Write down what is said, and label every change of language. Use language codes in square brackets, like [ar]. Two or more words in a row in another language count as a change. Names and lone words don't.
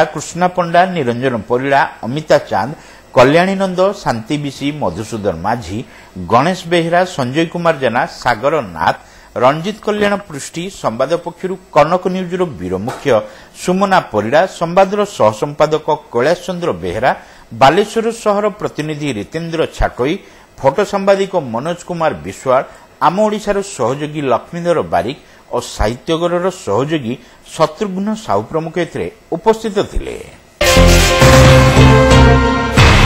[or] कृष्णा पंडा, निरंजन परिड़ा, अमिता चांद, कल्याणी नंद, शांति बिशी, मधुसूदन माझी, गणेश बेहेरा, ସଞ୍ଜୟ କୁମାର ଜେନା, ସାଗର ନାଥ, ରଞ୍ଜିତ କଲ୍ୟାଣ ପୃଷ୍ଟି, ସମ୍ବାଦ ପକ୍ଷର କନକ ନ୍ୟୁଜର ବୀର ମୁଖ୍ୟ ସୁମନା ପରିଡ଼ା, ସମ୍ବାଦର ସହସମ୍ପାଦକ କୈଳାଶ ଚନ୍ଦ୍ର ବେହେରା, ବାଲେଶ୍ୱର ସହର ପ୍ରତିନିଧି ରିତେନ୍ଦ୍ର ଛାଟୋଇ, ଫଟୋ ସାମ୍ବାଦିକ ମନୋଜ କୁମାର ବିଶ୍ୱାଳ, ଆମ ଓଡ଼ିଶାର ସହଯୋଗୀ ଲକ୍ଷ୍ମୀଧର ବାରିକ ଔର ସାହିତ୍ୟଗର ସହଯୋଗୀ ଶତ୍ରୁଘ୍ନ ସାହୁ ପ୍ରମୁଖ ଏଥିରେ ଉପସ୍ଥିତ ଥିଲେ।